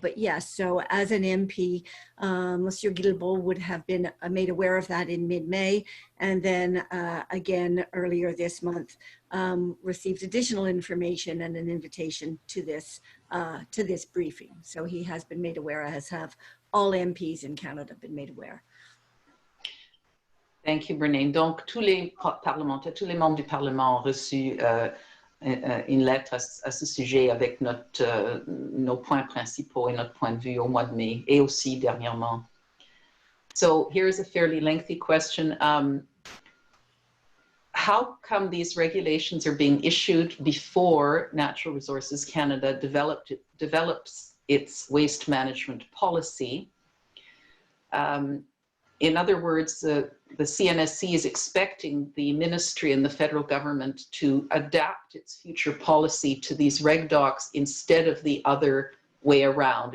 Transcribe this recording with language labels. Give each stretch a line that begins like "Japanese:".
English: But yes, so as an MP, Monsieur Guilbeault would have been made aware of that in mid-May, and then again earlier this month received additional information and an invitation to this briefing. So he has been made aware, as have all MPs in Canada been made aware. Thank you, Brené.
French: Donc, tous les parlementaires, tous les membres du Parlement ont reçu une lettre à ce sujet avec nos points principaux et notre point de vue au mois de mai et aussi dernièrement.
English: So here's a fairly lengthy question. How come these regulations are being issued before Natural Resources Canada develops its waste management policy? In other words, the CNSC is expecting the ministry and the federal government to adapt its future policy to these REGDOCs instead of the other way around.